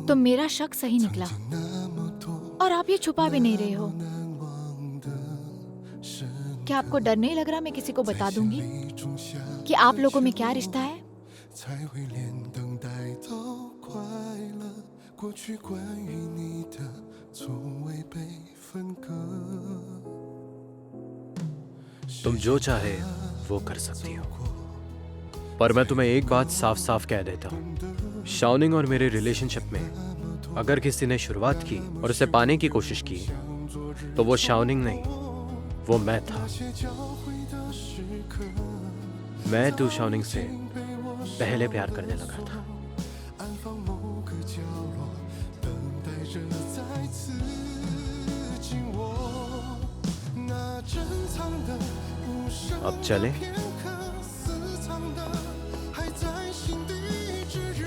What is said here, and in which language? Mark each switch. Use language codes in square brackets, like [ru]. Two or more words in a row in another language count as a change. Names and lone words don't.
[hi] तो मेरा शक सही [zh] 曾 [hi] निकला [zh] 经那么多 [hi] और आप ये छुपा भी नहीं रहे हो। [zh] 难忘的深， [hi] क्या आपको डर नहीं लग रहा मैं किसी को बता [zh] 在 [hi] दूंगी [zh] 心里种下 [hi] कि आप लोगों में क्या रिश्ता है? [zh] 才会连等待都快乐。过去关于你的，从未被分割。 [hi] तुम जो चाहे वो कर सकती हो, पर मैं तुम्हें एक बात साफ साफ कह देता हूँ। शावनिंग और मेरे रिलेशनशिप में अगर किसी ने शुरुआत की और उसे पाने की कोशिश की, तो वो शावनिंग नहीं, वो मैं था। [zh] 些交汇的时刻， [hi] मैं तू शावनिंग से पहले प्यार करने लगा था। [zh] 安放某个角落，等待着再次紧握。那珍藏的不舍 [hi] अब चले? [zh] 片刻，私藏的还在心底炙热。